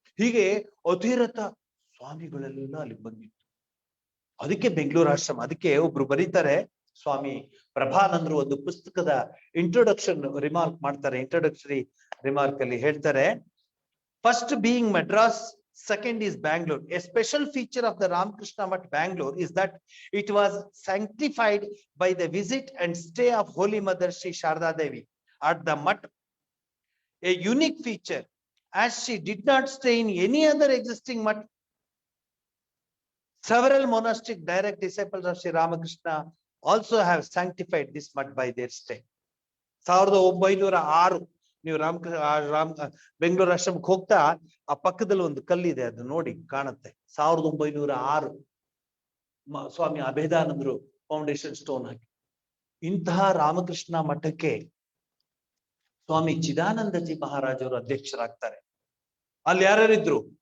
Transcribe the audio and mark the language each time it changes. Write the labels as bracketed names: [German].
[Kannada] ಹೀಗೆ ಅಧಿರಥ ಸ್ವಾಮಿಗಳೆಲ್ಲ ಅಲ್ಲಿ ಬಂದಿತ್ತು. ಅದಕ್ಕೆ ಬೆಂಗಳೂರು ಆಶ್ರಮ. ಅದಕ್ಕೆ ಒಬ್ರು ಬರೀತಾರೆ, ಸ್ವಾಮಿ ಪ್ರಭಾನಂದರು ಒಂದು ಪುಸ್ತಕದ ಇಂಟ್ರೊಡಕ್ಷನ್ ರಿಮಾರ್ಕ್ ಮಾಡ್ತಾರೆ. ಇಂಟ್ರೊಡಕ್ಷರಿ ರಿಮಾರ್ಕ್ ಅಲ್ಲಿ ಹೇಳ್ತಾರೆ, [English] First being Madras, second is Bangalore. A special feature of the Ramakrishna Math Bangalore is that it was sanctified by the visit and stay of Holy Mother Sri Sharda Devi at the Math. A unique feature, as she did not stay in any other existing Math. Several monastic direct disciples of Sri Ramakrishna also have sanctified this Math by their stay. [Kannada] 1906 ನೀವು ಬೆಂಗಳೂರು ಆಶ್ರಮಕ್ಕೆ ಹೋಗ್ತಾ ಆ ಪಕ್ಕದಲ್ಲಿ ಒಂದು ಕಲ್ಲಿದೆ, ಅದು ನೋಡಿ ಕಾಣುತ್ತೆ. 1906 ಸ್ವಾಮಿ ಅಭೇದಾನಂದರು foundation stone ಹಾಕಿ. ಇಂತಹ ರಾಮಕೃಷ್ಣ ಮಠಕ್ಕೆ ಸ್ವಾಮಿ ಚಿದಾನಂದಜಿ ಮಹಾರಾಜರು ಅಧ್ಯಕ್ಷರಾಗ್ತಾರೆ. ಅಲ್ಲಿ ಯಾರ್ಯಾರಿದ್ರು?